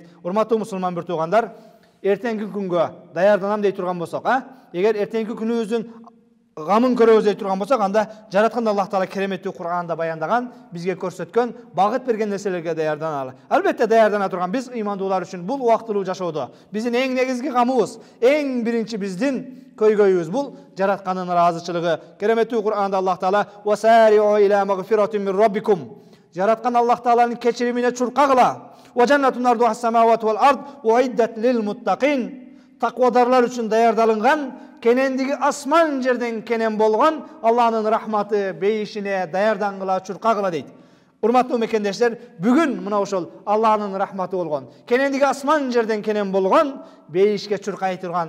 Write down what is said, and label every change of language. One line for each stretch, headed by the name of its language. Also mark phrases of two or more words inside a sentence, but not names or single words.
Kyrgyz: Урматтуу мусулман бир туугандар, эртеңки күнгө даярданам дей турган болсок, эгер эртеңки күнүбүздүн гамын көрөбүз дей турган болсок, анда жараткан Аллах Таала кереметтүү Кур'анда баяндаган, бизге көрсөткөн, багыт берген нерселерге даярданалы. Албетте даярдана турган биз ыймандуулар үчүн бул убактылуу жашоодо биздин эң негизги гамыбыз, эң биринчи биздин көйгөйүбүз бул жаратканын ыраазычылыгы. Кереметтүү Кур'анда Аллах Таала
Arabic: «وسارعوا إلى مغفرة من ربكم»
Kyrgyz: жараткан Аллах Тааланын кечиримине чуркагыла.
Arabic: «وجنة عرضها السماوات والأرض أعدت للمتقين»
Kyrgyz: таквадарлар үчүн даярдалынган, кенендиги асман жерден кенен болгон Аллахнын рахматы бейишине даярдангыла, чуркагыла дейт. Урматтуу мекендештер, бүгүн мына ошол Аллахнын рахматы болгон, кенендиги асман жерден кенен болгон, бейишке чуркай турган,